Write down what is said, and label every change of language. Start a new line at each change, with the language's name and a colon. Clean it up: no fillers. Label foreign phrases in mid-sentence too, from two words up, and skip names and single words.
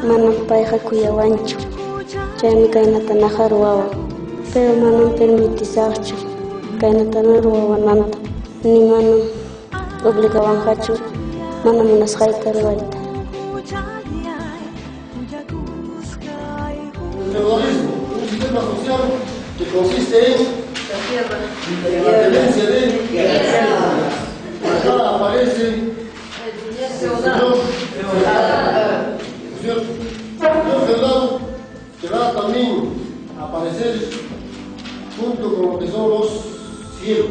Quechua: manam payqa kuyawanchu. Chaymi kaynata naharuwawan. Pero manam permitisaqchu kaynatana ruwawananta. Ni manam obligawanqachu manam munasqayta ruwayta.
Spanish: Feudalismo, un sistema social que consiste en la tenencia de acá aparece el señor feudal, que va también a aparecer junto con lo que son los siervos.